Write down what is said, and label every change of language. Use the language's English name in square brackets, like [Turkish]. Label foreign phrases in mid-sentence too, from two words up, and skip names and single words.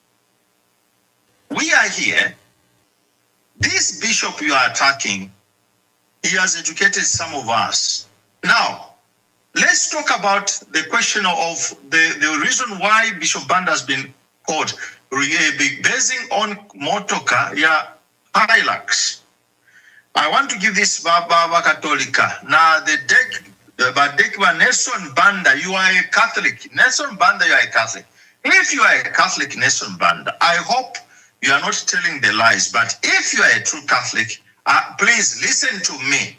[English] We are here. This bishop you are attacking, he has educated some of us. Now, let's talk about the question of the reason why Bishop Banda has been called, basing on [Bemba] motoka ya Hilux. [English] I want to give this [Bemba] Baba Katolika. [English] Now, the deck, Nelson Banda, you are a Catholic. Nelson Banda, you are a Catholic. If you are a Catholic, Nelson Banda, I hope you are not telling the lies. But if you are a true Catholic, please listen to me.